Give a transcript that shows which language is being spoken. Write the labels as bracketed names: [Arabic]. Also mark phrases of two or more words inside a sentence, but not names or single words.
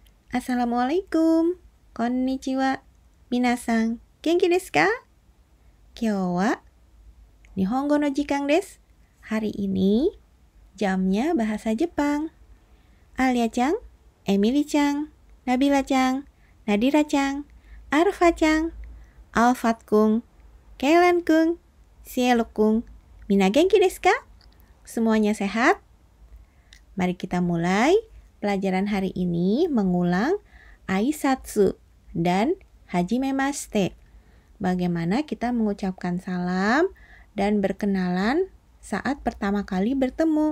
[Japanese] Assalamualaikum. こんにちは。皆さん、元気ですか? 今日は日本語の時間です. [Indonesian] Hari ini jamnya bahasa Jepang. Alia-chan, Emily-chan, Nabila-chan, Nadira-chan, Arfa-chan, [Japanese] Alfat-kun, Keilan-kun, Cielo-kun, 皆元気ですか? [Indonesian] Semuanya sehat? Mari kita mulai pelajaran hari ini mengulang aisatsu dan hajimemashite. Bagaimana kita mengucapkan salam dan berkenalan saat pertama kali bertemu.